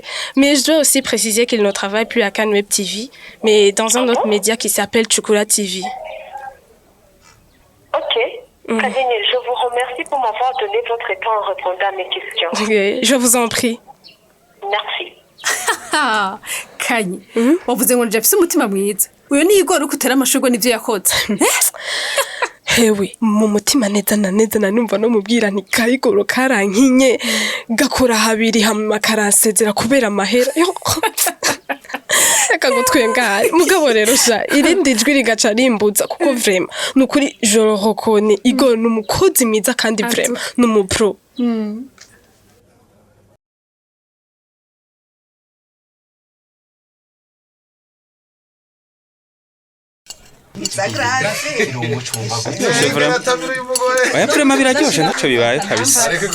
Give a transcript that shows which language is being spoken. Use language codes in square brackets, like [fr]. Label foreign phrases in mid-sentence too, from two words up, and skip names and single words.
[fr] Mais je dois aussi préciser qu'il ne travaille plus à Cannes Web TV, mais dans un autre média qui s'appelle Chukula TV. Ok. Kadine, je vous remercie pour m'avoir donné votre temps en répondant à mes questions. Je vous en prie. Merci. [rn] Kanye, wavuze ngo njye afise umutima mwiza. Uyo ni Igor ukutera amashurwe n'ivyo yakoze. Hewe, mu mutima neza na numva no mubwira nti Kayigoro karankinye gakora habiri hama karansezera kubera amahera. Reka gutwengaye mugabo rero sha irindi jwi rigaca rimbuza kuko vraiment nukuri [fr] je le reconnais [rn] Igor n'umukozi mwiza kandi vraiment n'umupro. Oya prema biraryoshe ntaco bibaye kabisa.